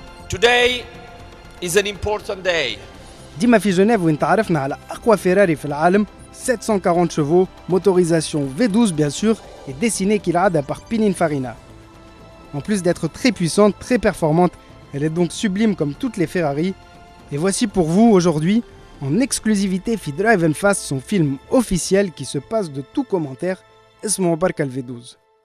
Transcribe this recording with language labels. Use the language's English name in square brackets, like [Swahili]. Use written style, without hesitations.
[English] Today is an important day. [Arabic] ديما في جنيف وين تعرفنا على أقوى فيراري في العالم [French] 740 chevaux, motorisation V12 bien sûr, et dessinée كالعادة par Pininfarina. En plus d'être très puissante, très performante, elle est donc sublime comme toutes les Ferrari. Et voici pour vous aujourd'hui, en exclusivité في Drive & Fast, son film officiel qui se passe de tout commentaire, [Arabic] اسمه بركة V12.